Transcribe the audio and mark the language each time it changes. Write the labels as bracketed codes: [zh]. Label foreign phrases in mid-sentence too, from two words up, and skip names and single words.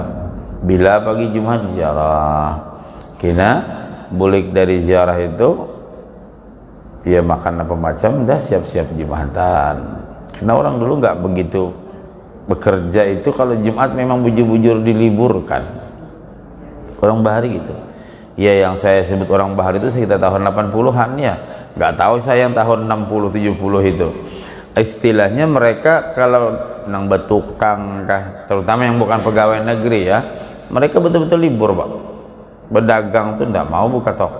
[bjn] Bila pagi Jumat ziarah, kena bulik dari ziarah itu ya makan apa macam, dah siap-siap Jumatan. [id] Karena orang dulu nggak begitu bekerja itu, kalau Jumat memang bujur-bujur diliburkan. [bjn] Orang bahari gitu. [id] Ya, yang saya sebut orang bahari itu sekitar tahun 80-an ya. Nggak tahu saya yang tahun 60-70 itu. Istilahnya mereka kalau [bjn] nang betukang kah, [id] terutama yang bukan pegawai negeri ya, mereka betul-betul libur Pak. Berdagang tuh nggak mau buka toko.